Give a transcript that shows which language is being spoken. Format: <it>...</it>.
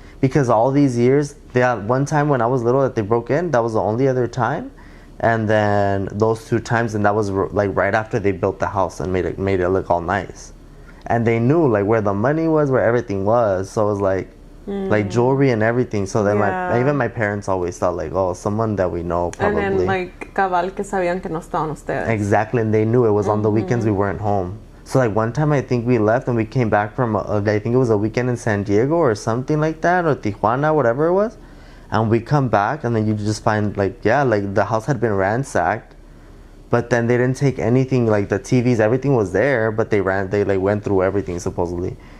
<en>Because all these years, they had one time when I was little that they broke in, that was the only other time. And then those 2 times, and that was like right after they built the house and made it look all nice. And they knew like where the money was, where everything was. So it was like jewelry and everything. So then even my parents always thought like, oh, someone that we know probably. And then like</en> <es>cabal que sabían que no estaban ustedes.</es> <en>Exactly, and they knew it was on the weekends we weren't home. So like one time I think we left and we came back from I think it was a weekend in San Diego or something like that, or Tijuana, whatever it was. And we come back and then you just find like the house had been ransacked, but then they didn't take anything, like the TVs, everything was there, but they like went through everything supposedly.</en>